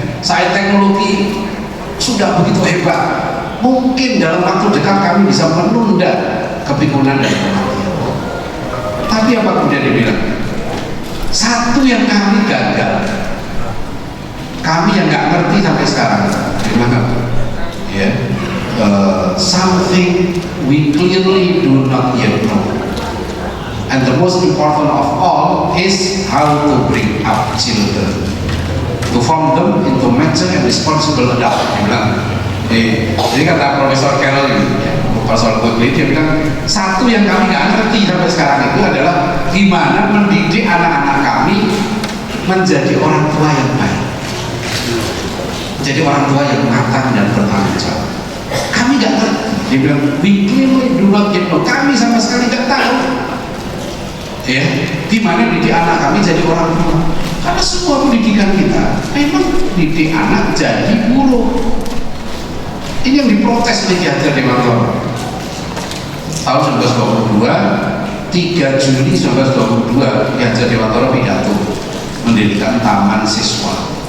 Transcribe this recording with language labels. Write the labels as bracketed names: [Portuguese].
[Indonesian] Sains teknologi sudah begitu hebat. Mungkin dalam waktu dekat kami bisa menunda kepikunan dan kematian. Tapi apa kemudian dia bilang? Satu yang kami gagal, kami yang nggak ngerti sampai sekarang, gimana? [English] Ya, something we clearly do not yet know. And the most important of all is how to bring up children, to form them into mature and responsible adult. [Indonesian] Dia bilang, jadi kata Profesor Carroll ini, Profesor Quigley, dia bilang satu yang kami nggak ngerti sampai sekarang itu adalah gimana mendidik anak-anak kami menjadi orang tua yang baik, menjadi orang tua yang matang dan bertanggung jawab. Kami nggak ngerti. Dia bilang, [English] we clearly do not yet know. [Indonesian] Kami sama sekali nggak tahu. Ya, gimana didik anak kami jadi orang tua? Karena semua pendidikan kita memang didik anak jadi guru. Ini yang diprotes oleh Ki Hajar Dewantara. Tahun 1922, 3 Juli 1922, Ki Hajar Dewantara pidato mendirikan Taman Siswa.